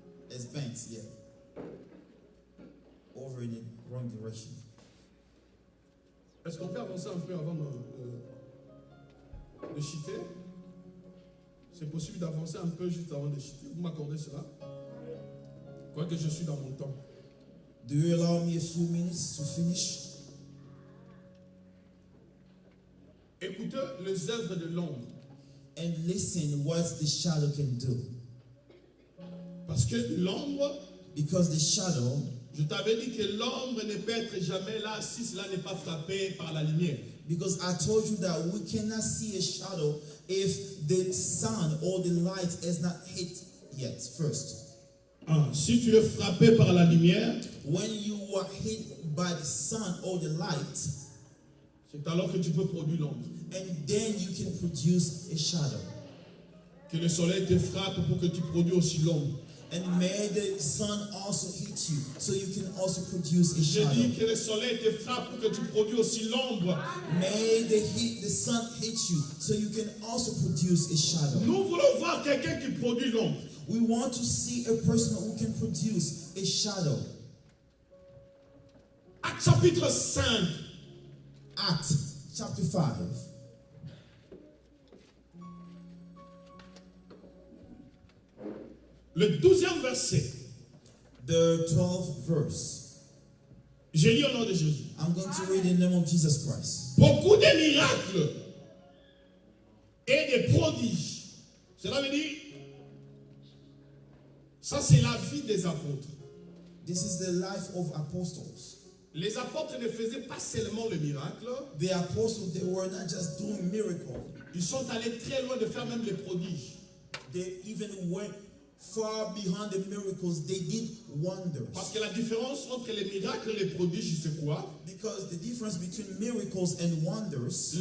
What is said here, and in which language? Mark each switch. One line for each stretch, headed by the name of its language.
English: It's bent, yeah. Over in the wrong direction.
French: Est-ce qu'on peut avancer un peu avant de chuter? C'est possible d'avancer un peu juste avant de chuter. Vous m'accordez cela? Quoique je suis dans mon temps.
English: Do you allow me a few minutes to finish?
French: Écoutez les œuvres de l'ombre.
English: And listen what the shadow can do.
French: Parce que l'ombre,
English: Because the shadow,
French: Je t'avais dit que l'ombre ne peut être jamais là si cela n'est pas frappé par la lumière.
English: Because I told you that we cannot see a shadow if the sun or the light is not hit yet first.
French: Si tu es frappé par la lumière,
English: When you are hit by the sun or the light,
French: c'est alors que tu peux produire l'ombre.
English: and then you can produce a shadow.
French: Que le soleil te frappe pour que tu produis aussi l'ombre.
English: And may the sun also hit you, so you can also produce a
French: J'ai
English: shadow.
French: dit que le soleil te frappe pour que tu produis aussi l'ombre.
English: May the sun hit you, so you can also produce a shadow.
French: Nous voulons voir quelqu'un qui produit l'ombre.
English: We want to see a person who can produce a shadow.
French: Acte chapitre 5.
English: Acts chapter 5.
French: Le 12e verset.
English: The 12th verse.
French: J'ai lu au nom de Jésus.
English: I'm going to read in the name of Jesus Christ.
French: Beaucoup de miracles et des prodiges. Cela veut dire, ça c'est la vie des apôtres.
English: This is the life of apostles.
French: Les apôtres ne faisaient pas seulement le miracle,
English: The apostles, they were not just doing miracles.
French: ils sont allés très loin de faire même les prodiges.
English: They even went far behind the miracles. They did wonders.
French: Parce que la différence entre les miracles et les prodiges, c'est quoi?
English: Because the difference between miracles and wonders,